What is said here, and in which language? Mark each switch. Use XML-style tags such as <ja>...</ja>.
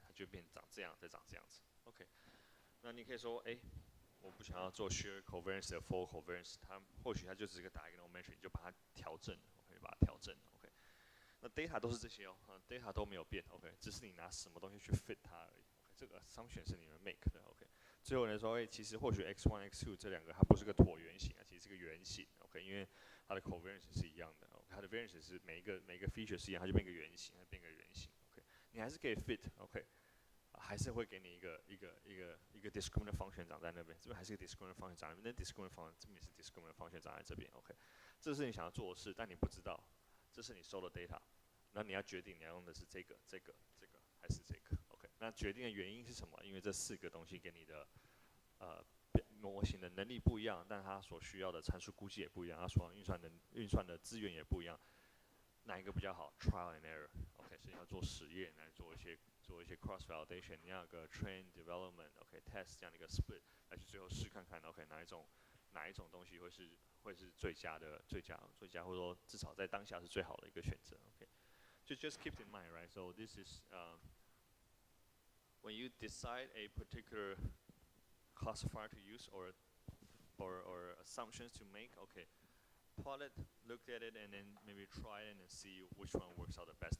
<zh>它就变长这样，再长这样子。OK， 那你可以说，我不想要做 shear covariance 的 full covariance， 它或许它就只是个diagonal measure， 你就把它调正 ，OK， 把它调正 ，OK。那 data 都是这些哦，data 都没有变 ，OK， 只是你拿什么东西去 fit 它而已。 OK， 这个 assumption 是你们 make 的 ，OK。最后来说，其实或许 x1、x2 这两个它不是个椭圆形啊，其实是个圆形 ，OK， 因为它的 covariance 是一样的 ，OK， 它的 variance 是每一个 feature 是一样，它就变个圆形，它变个圆形 ，OK， 你还是可以 fit，OK。还是会给你一个 discriminant function 长在那边，这边还是一个 discriminant function 长在那边，那 discriminant function 这边也是 discriminant function 长在这边 ，OK， 这是你想要做的事，但你不知道，这是你收的 data， 那你要决定你要用的是这个还是这个 ，OK， 那决定的原因是什么？因为这四个东西给你的模型的能力不一样，但它所需要的参数估计也不一样，它所要运算的资源也不一样，哪一个比较好 ？</zh> <en>Trial and error，</en> <zh>OK， 所以要做实验来做一些 cross validation， 你要有个 train development，OK，test 这样的一个 split 来去最后试看看 ，OK， 哪一种东西会是最佳，或者说至少在当下是最好的一个选择 ，OK。</zh> <en>就 just keep in mind, right? So this is when you decide a particular classifier to use or assumptions to make, okay. Plot it, look at it, and then maybe try it and see which one works out the best.</en>